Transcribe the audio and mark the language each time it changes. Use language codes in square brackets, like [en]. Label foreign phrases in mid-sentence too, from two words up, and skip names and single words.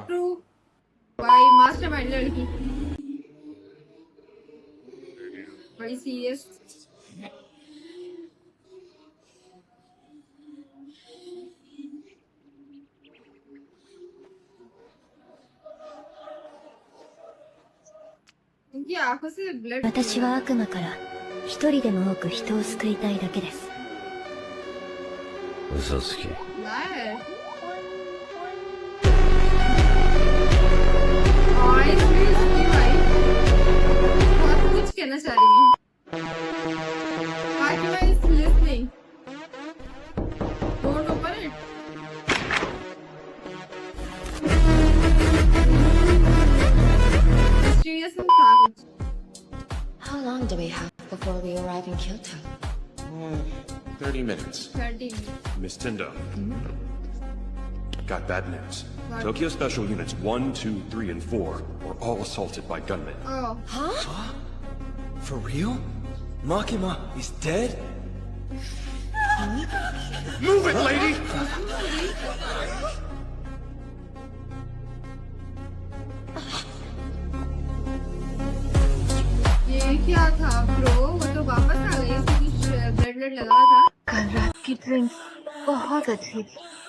[hi] मास्टरमाइंड लड़की बड़ी सीरियस। इनकी आंखों से ब्लड। [ja] 私は悪魔から一人でも多く人を救いたいだけです。嘘つき。 [hi] बहुत कुछ कहना चाह रही हूँ। [en] Fatima is listening. Don't open it. Mysterious and savage. How long do we have before we arrive in Kyoto? 30 minutes. 30 Miss Tindo. Got bad news. Tokyo Special Units 1, 2, 3, and 4 were all assaulted by gunmen. Oh, For real? Makima is dead? Move it, lady! [hi] ये क्या था ब्रो? वो तो वापस आ गई, इसको कुछ ब्लड लगा था। कल रात की ड्रिंक बहुत अच्छी थी।